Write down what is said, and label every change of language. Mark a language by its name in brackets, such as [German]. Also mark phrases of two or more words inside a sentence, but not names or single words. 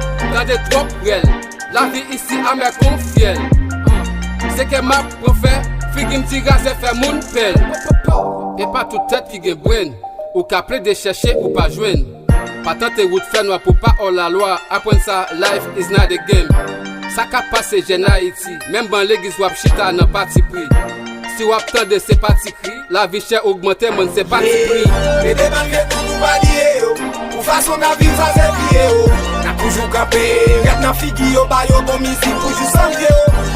[Haitian Creole] Tan de twòp rèl, lavi isi amè kon fyèl. Se ke m ap pran fè, figi m ti raze fè moun pèl. E pa tout tèt ki gen brenn, ou ka ple de chèche ou pa jwenn. Pa tante wout fè nwa pou pa hò lalwa, aprann sa, [English] life is not a game. [Haitian Creole] Sa ka pase jèn Ayiti, menm ban legliz w ap chita nan pati pri. Si w ap tande se pati kri, lavi chè ogmante, mwen se pati pri. E de ban vye nou nou pa liye yo, ou fason nan viv sa se liye yo. N a toujou kanpe, rèp nan figi yo, ba yo bon mizik toujou san vye yo.